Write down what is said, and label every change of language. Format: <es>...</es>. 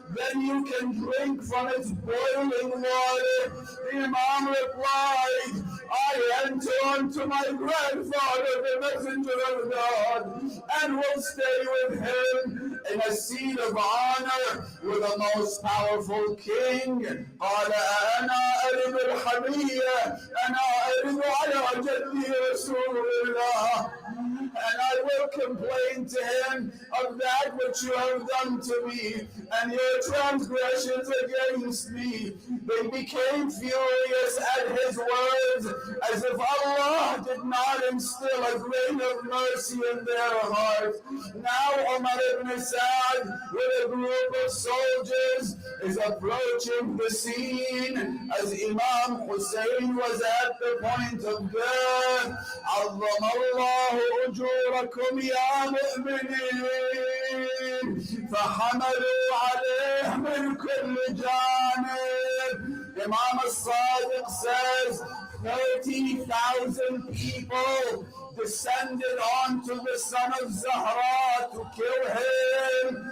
<en>Then you can drink from its boiling water. The Imam replied, I enter unto my grandfather, the messenger of God, and will stay with him in a seat of honor with the most powerful king.</en> <ar>قال أنا أرد الحمية أنا أرد على جدي رسول الله.</ar> <en>And I will complain to him of that which you have done to me and your transgressions against me. They became furious at his words, as if Allah did not instill a grain of mercy in their hearts. Now Umar ibn Sa'd, with a group of soldiers, is approaching the scene as Imam Hussein was at the point of death.</en> <ar>عظم الله أجوركم يا مؤمنين. فحملوا عليه من كل جانب.</ar> <en>Imam al-Sadiq says 30,000 people descended onto the son of Zahra to kill him.</en>